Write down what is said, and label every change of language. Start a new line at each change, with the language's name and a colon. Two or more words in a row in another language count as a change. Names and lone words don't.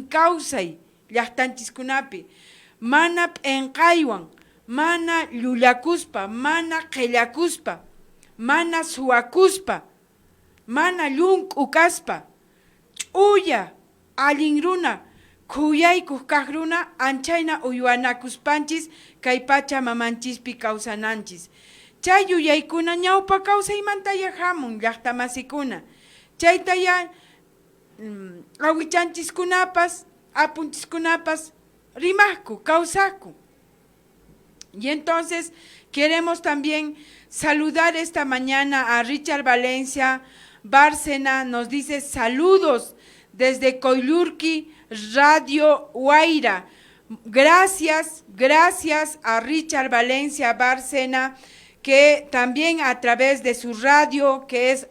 Quechua: kawsay llaqtanchiskunapi, mana p'enqaywan, mana llullakuspa, mana qhillakuspa, mana suwakuspa, mana llunq'u kaspa, ch'uya, allin runa, khuyaykuq kaq runa, anchayna uywanakuspanchis kay pacha mamanchispi kawsananchis. Chay yuyaykuna ñawpa kawsaymantaya hamun llaqtamasikuna. Chaytaya awichanchikunapas, apunchiskunapas rimaqku, kawsaqku.
Spanish: Y entonces queremos también saludar esta mañana a Richard Valencia Bárcena, nos dice saludos desde Coyllurqui, Radio Guaira. Gracias a Richard Valencia Bárcena, que también a través de su radio, que es